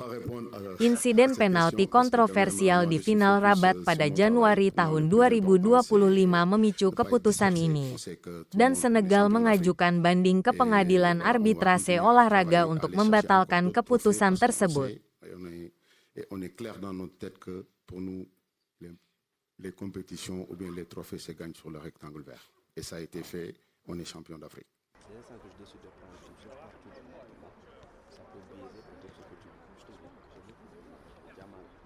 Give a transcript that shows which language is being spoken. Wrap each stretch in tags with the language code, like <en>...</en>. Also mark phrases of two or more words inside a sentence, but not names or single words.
<id>Insiden penalti kontroversial di final Rabat pada Januari tahun 2025 memicu keputusan ini, dan Senegal mengajukan banding ke pengadilan arbitrase olahraga untuk membatalkan keputusan tersebut.</id> <fr>Les compétitions ou bien les trophées se gagnent sur le rectangle vert. Et ça a été fait, on est champion d'Afrique. C'est ça que je décide de prendre une seule partie de moi. Ça peut biaiser peut-être ce que tu veux. Je te dis, Jamal,</fr>